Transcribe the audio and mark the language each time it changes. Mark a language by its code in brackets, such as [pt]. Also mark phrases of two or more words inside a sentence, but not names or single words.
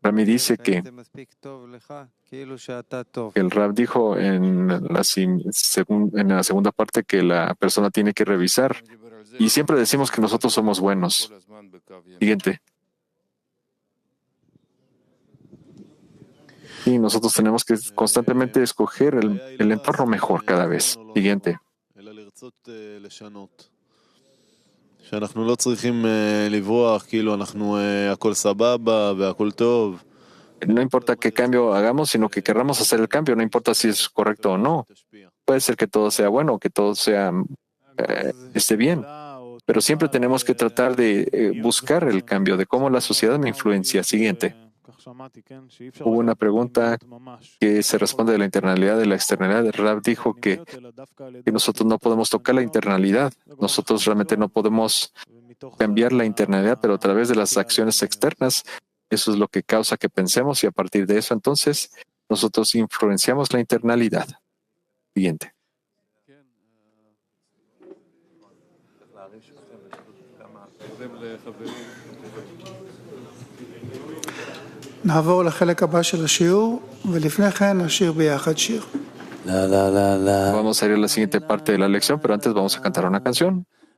[es] Rami dice que el Rab dijo en la segunda parte que la persona tiene que revisar y siempre decimos que nosotros somos buenos. Siguiente. Y nosotros tenemos que constantemente escoger el entorno mejor cada vez. Siguiente. [he] שאנחנו לא צריכים לברוח, כאילו אנחנו הכל סבבה והכל טוב. [es] No importa qué cambio hagamos, sino que querramos hacer el cambio, no importa si es correcto o no. Puede ser que todo sea bueno, que todo sea esté bien, pero siempre tenemos que tratar de buscar el cambio, de cómo la sociedad me influencia. Siguiente. Hubo una pregunta que se responde de la internalidad, de la externalidad. El Rab dijo que nosotros no podemos tocar la internalidad. Nosotros realmente no podemos cambiar la internalidad, pero a través de las acciones externas, eso es lo que causa que pensemos y a partir de eso, entonces, nosotros influenciamos la internalidad. Siguiente. [he] נעבור לחלק הבא של השיעור, ולפני כן נשיר ביחד שיר. [es] Vamos a ir a la siguiente parte de la lección, pero antes vamos a cantar una canción.